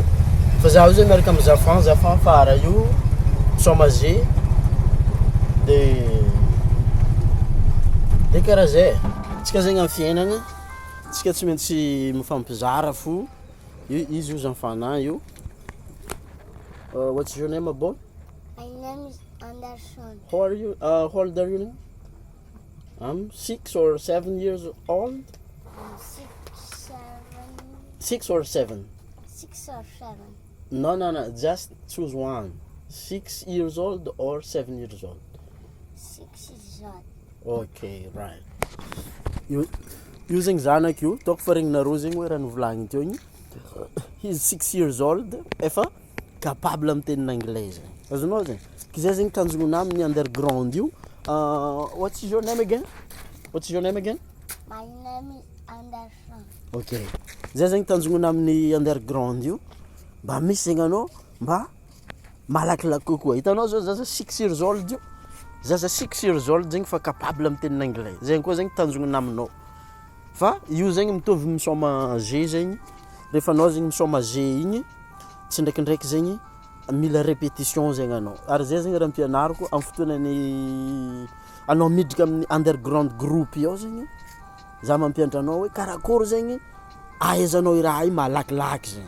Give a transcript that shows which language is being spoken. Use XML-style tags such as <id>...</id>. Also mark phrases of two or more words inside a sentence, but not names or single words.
<mg>Fa za io zay miaraka amin'ny zafan fara io misaoma</mg> <fr>âgé de</fr> <mg>karaha zay. Tsika zegny amin'ny fiainagna tsika tsy maintsy mifampizara fo. Izy io zafana io.</mg> <en>What's your name, boy? My name is Anderson. How are you? How old are you now? I'm 6 or 7 years old. I'm 6 or 7? 6 or 7. No. Just choose one. 6 years old or 7 years old? 6 years old. Okay, right.</en> <mg>Using zanak io, toko farignareo zegny hoe raha novolagny teo igny.</mg> <en>He's 6 years old,</en> <mg>efa capable amin'ny tenin'ny anglais. Azonao zegny. Kizay zegny tanjogna amin'ny underground io.</mg> <en>What's your name again? My name is Anderson. Okay.</en> <mg>Zay zegny tanjogna amin'ny underground io. Mba misy zegny anao mba malakilaky kokoa. Hitanao zao zaza</mg> <en>6 years old</en> <mg>io. Zaza</mg> <en>6 years old</en> <mg>zegny fa capable amin'ny tenin'ny anglais. Zegny koa zegny tanjogna aminao. Fa io zegny mitovy misaoma G zegny. Rehefa anao zegny misaoma G igny, tsy ndraikindraiky zegny mila répétition zegny anao. Ary zay zegny raha ampianariko amin'ny fotoanany anao miditra amin'ny underground group ao zegny, za mampianatra anao hoe karakory zegny ahaizanao i raha io malakilaky zegny.</mg>